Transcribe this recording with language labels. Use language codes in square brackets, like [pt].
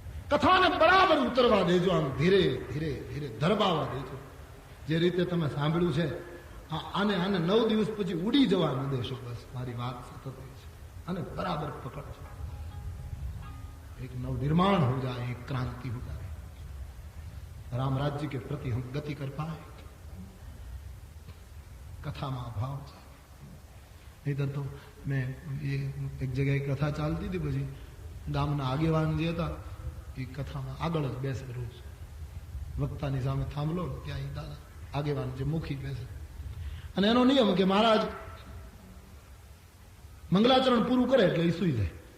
[gu] કથાને બરાબર ઉતરવા દેજો, આમ ધીરે ધીરે ધીરે ધરબાવા દેજો. જે રીતે તમે સાંભળ્યું છે આને 9 દિવસ પછી ઉડી જવા ન દેશો. બસ મારી વાત સતત છે. અને બરાબર પકડજો. [hi] एक नवनिर्माण हो जाए, एक क्रांति हो जाए, राम राज्य के प्रति हम गति कर पाए. कथा में अभाव है. नहीं तो मैं ये एक जगह कथा चालती थी, [gu] પછી ગામના આગેવાન જે હતા એ કથામાં આગળ જ બેસે. રોજ વક્તાની સામે થાંભલો ત્યાં દાદા આગેવાન જે મુખી બેસે અને એનો નિયમ કે મહારાજ મંગલાચરણ પૂરું કરે એટલે એ સુઈ જાય.